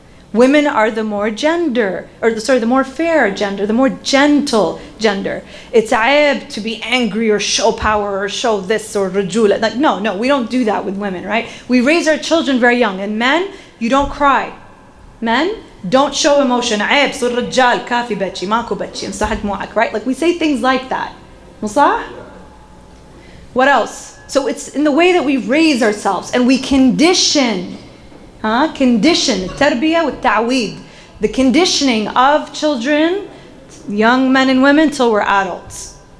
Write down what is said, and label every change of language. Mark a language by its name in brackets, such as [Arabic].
[English] Women are the more the more fair gender, the more gentle gender. It's aib to be angry or show power or show this or rajula. Like, no, we don't do that with women, right? We raise our children very young. And men, you don't cry. Men, don't show emotion. [Arabic] عيب صر رجال كافي بتشي ماكو بتشي امسح دموعك, [English] right? Like we say things like that. [Arabic] مصح? [English] What else? So it's in the way that we raise ourselves and we condition. Condition, [Arabic] التربية والتعويد, [English] the conditioning of children, young men and women till we're adults.